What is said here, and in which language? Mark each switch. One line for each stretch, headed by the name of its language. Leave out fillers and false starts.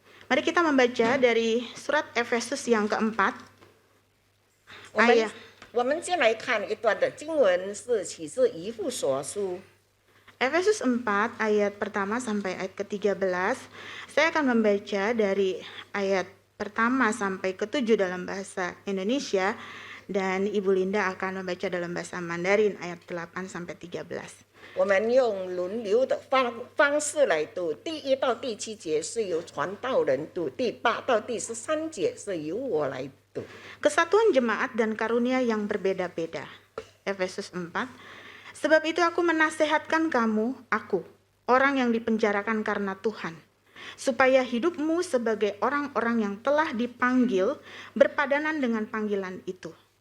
Indonesian: Mari kita membaca dari surat Efesus yang keempat,
Chinese: 我们
Indonesian: ayat
Chinese: 我们先来看一段的经文，是启示以弗所书
Indonesian: Efesus 4 ayat pertama sampai ayat ke-13. Saya akan membaca dari ayat pertama sampai ke-7 dalam bahasa Indonesia, dan Ibu Linda akan membaca dalam bahasa Mandarin ayat 8 sampai 13.
Chinese: 我们用轮流的方式来读，第1到第7节是由传道人读，第8到第13节是由我来读。
Indonesian: Kesatuan jemaat dan karunia yang berbeda-beda. Efesus 4. Sebab itu aku menasehatkan kamu, aku, orang yang dipenjarakan karena Tuhan, supaya hidupmu sebagai orang-orang yang telah dipanggil berpadanan dengan panggilan itu.